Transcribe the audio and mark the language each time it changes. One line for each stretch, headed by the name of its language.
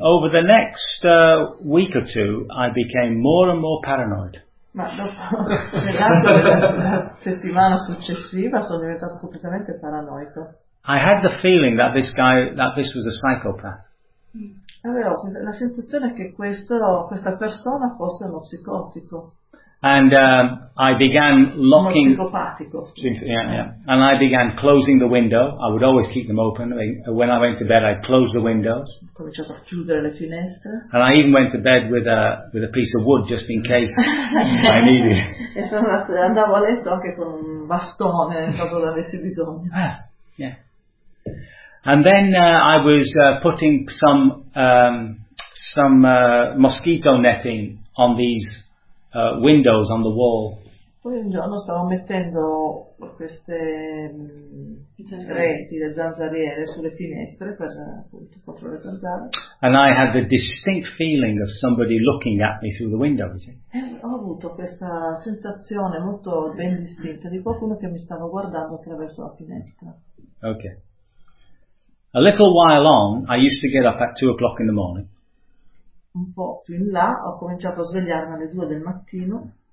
English: Over the next week or two, I became more and more paranoid.
Italian: Ma dopo, nell'arco della settimana successiva, sono diventato completamente paranoico.
English: I had the feeling that this guy, that this was a psychopath.
Italian: Avevo la sensazione che questa persona fosse uno psicotico.
English: And I began locking.
Italian: Uno psicopatico.
English: Yeah. And I began closing the window. I would always keep them open. When I went to bed, I'd close the windows.
Italian: Cominciato a chiudere le finestre.
English: And I even went to bed with a piece of wood just in case I needed.
Italian: E sono andavo a letto anche con un bastone in caso avessi bisogno.
English: And then I was putting some mosquito netting on these windows on the wall.
Italian: Poi un giorno stavo mettendo queste reti, le zanzariere sulle finestre per appunto controllare le zanzare.
English: And I had the distinct feeling of somebody looking at me through the window.
Italian: E ho avuto questa sensazione molto ben distinta di qualcuno che mi stava guardando attraverso la finestra.
English: Okay. A little while on, I used to get up at 2 o'clock in the morning.
Italian: Un po' più in là, ho cominciato a svegliarmi alle 2 del mattino.